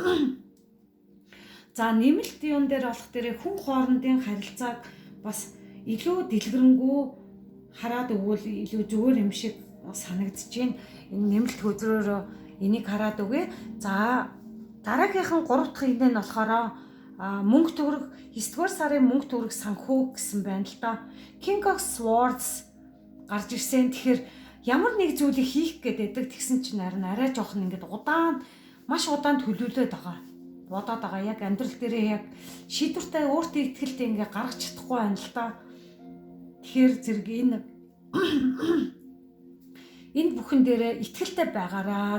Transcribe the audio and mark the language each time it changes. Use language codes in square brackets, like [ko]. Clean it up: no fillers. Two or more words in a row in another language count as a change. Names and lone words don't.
[mn] За нэмэлт юун дээр болох дээр хүн хоорондын харилцааг бас илүү дэлгэрэнгүй хараад өгвөл илүү зүгээр юм шиг санагдаж байна. Энэ нэмэлт хөзрөөрөө энийг хараад өгье. За дараагийнхан 3 дахь энэ нь болохоор мөнгө төгрөг 9-р сарын мөнгө төгрөг санхүү гэсэн байна л да. King of Swords гарч ирсэн. Тэгэхээр ямар нэг зүйлийг хийх гэдэг тэгсэн чинь арай жоохон ингээд маш удаан төлөвлөд байгаа. Бодоод байгаа яг амьдрал дээрээ яг шийдвэртэй өөртөө ихтгэлтэй ингээд гаргаж чадахгүй байна л да. Тэгэхээр зэрэг энэ бүхэн дээрээ ихтгэлтэй байгаараа.